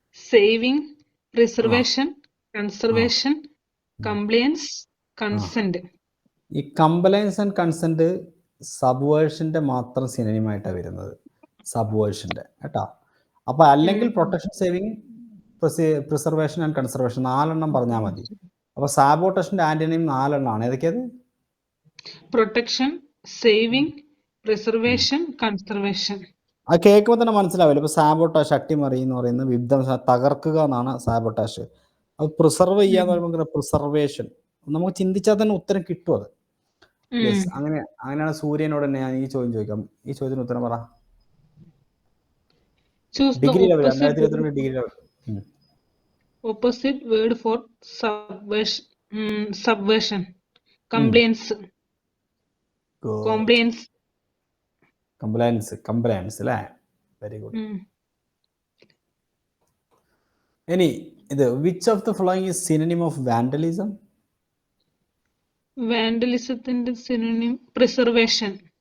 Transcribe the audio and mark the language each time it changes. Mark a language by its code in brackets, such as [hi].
[en] saving, preservation, conservation, compliance, consent. [ml] ഈ compliance and consent സബ്വേർഷന്റെ മാത്രം സിനോണിമായിട്ടാണ് വരുന്നത്, സബ്വേർഷന്റെ കേട്ടോ. അപ്പൊ അല്ലെങ്കിൽ protection, saving, preservation and conservation 4 പറഞ്ഞാൽ മതി. അപ്പൊ സാബോട്ടേഷന്റെ ആന്റണിയും 4 ഏതൊക്കെയത്? [en] Protection, saving, preservation, conservation. [ml] അത് കേൾക്കുമ്പോൾ തന്നെ മനസ്സിലാവില്ല. ഇപ്പൊ സാബോട്ടാഷ്, അട്ടിമറി എന്ന് പറയുന്നത് വിധ്വംസം, തകർക്കുക എന്നാണ് സാബോട്ടാഷ്. അത് പ്രിസർവ് ചെയ്യാന്ന് പറയുമ്പോൾ പ്രിസർവേഷൻ. നമുക്ക് ചിന്തിച്ചാൽ തന്നെ ഉത്തരം കിട്ടും അത്. യെസ്, അങ്ങനെയാണ് സൂര്യനോട് തന്നെ ഞാൻ ഈ ചോദ്യം ചോദിക്കാം. ഈ ചോദ്യത്തിന് ഉത്തരം പറ. [en] Choose the degree level, opposite 2022 degree level. opposite word for subversion. Subversion. Compliance. Compliance. Compliance അല്ലേ? Very good. [ml] ഇനി ഇത് [en] Which of the following is synonym of vandalism? Vandalismത്തിന്റെ synonym preservation.